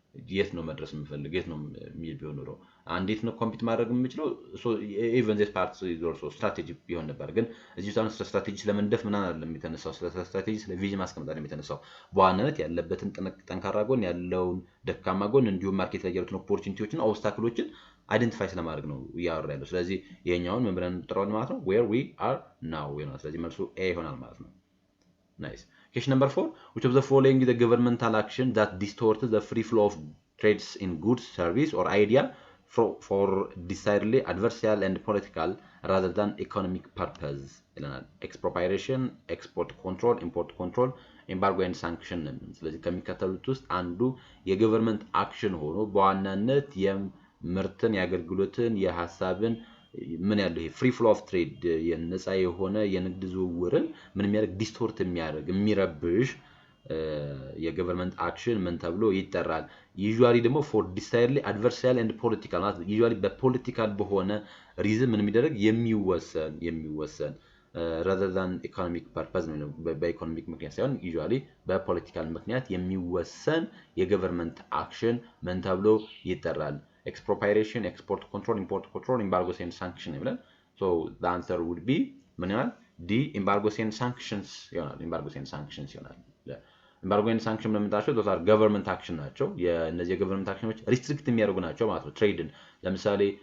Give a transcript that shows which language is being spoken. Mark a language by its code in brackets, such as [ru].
[am] የት ነው መድረስ የምፈልግ የት ነው የሚል ቢሆን ኖሮ እንዴት ነው ኮምፒት ማድረግ የምችለው ኢቨን ዚስ ፓርት ኢዝ ኦልሶ ስትራቴጂ ቢሆን ነበር። ግን እዚህ ታውን ስትራቴጂ ስለመንደፍ ምናምን አይደለም የተነሳው፣ ስለ ስትራቴጂ ስለ ቪዥን ማስቀመጥ ነው የተነሳው። በዋናነት ያለበትን ጠንካራ ጎን ያለውን ደካማ ጎን እንዲሁም ማርኬት ላይ ያሉትን ኦፖርቹኒቲዎችና ኦብስታክሎችን አይደንቲፋይ ስለማድረግ ነው እያወራ ያለው። ስለዚህ ይሄኛውን ምን ብለን እንጠራዋለን ማለት ነው? [en] where we are now [am] ይሆናል። ስለዚህ መልሱ ኤ ይሆናል ማለት ነው። Nice. [en] Question number 4. Which of the following is a governmental action that distorts the free flow of trades in goods, service, or idea for decidedly adversarial and political rather than economic purpose? Expropriation, export control, import control, embargo and sanction. [am] ስለዚህ ከሚከተሉት ውስጥ አንዱ የገቨርንመንት አክሽን ሆኖ በዋናነት የምርትን የአገልግሎትን የሐሳብን ምን ያለው ይሄ ፍሪ ፍሎ ኦፍ ትሬድ የነፃ የሆነ የንግድ ዝውውርን ምን የሚያደርግ ዲስቶርት የሚረብሽ የገቨርንመንት አክሽን ምን ተብሎ ይጠራል? ዩዥዋሊ ደግሞ ፎር ዲሳይድሊ አድቨርሳሪያል ኤንድ ፖለቲካል ማለት ዩዥዋሊ በፖለቲካል በሆነ ሪዝን ምን የሚደረግ የሚወሰን [en] rather than economic purpose [am] ነው። በኢኮኖሚክ ምክንያት ሳይሆን ዩዥዋሊ በፖለቲካል ምክንያት የሚወሰን የገቨርንመንት አክሽን ምን ተብሎ ይጠራል? [en] Expropriation, export control, import control, embargoes and sanctions [am] ይብላል። [en] So the answer would be [am] ምን ይሆናል? D [en] embargoes and sanctions [am] ይሆናል። embargoes and sanctions ይሆናል። [en] embargo and sanction [am] ለምንታቸው [en] those are government action [am] ናቸው። የነዚህ የገቨርንመንት አክሽኖች ሪስትሪክት የሚያደርጉ ናቸው ማለት ነው። ትሬድን ለምሳሌ